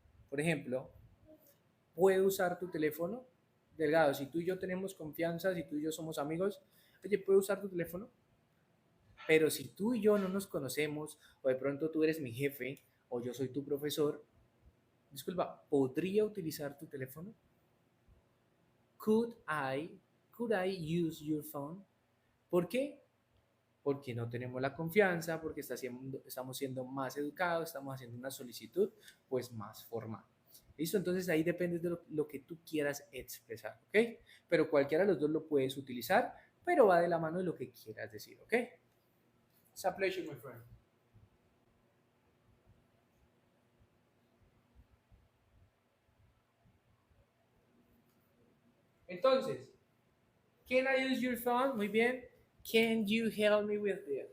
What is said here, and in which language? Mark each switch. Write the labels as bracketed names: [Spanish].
[Spanish] Por ejemplo, ¿puedo usar tu teléfono? Delgado, si tú y yo tenemos confianza, si tú y yo somos amigos, oye, ¿puedo usar tu teléfono? Pero si tú y yo no nos conocemos, o de pronto tú eres mi jefe, o yo soy tu profesor, disculpa, ¿podría utilizar tu teléfono? [English] Could I, could I use your phone? [Spanish] ¿Por qué? Porque no tenemos la confianza, porque estamos siendo más educados, estamos haciendo una solicitud pues más formal. ¿Listo? Entonces ahí depende de lo que tú quieras expresar, ¿ok? Pero cualquiera de los dos lo puedes utilizar, pero va de la mano de lo que quieras decir, ¿ok? [English] It's a pleasure, my friend. Entonces, can I use your phone? [Spanish] Muy bien. [English] Can you help me with this?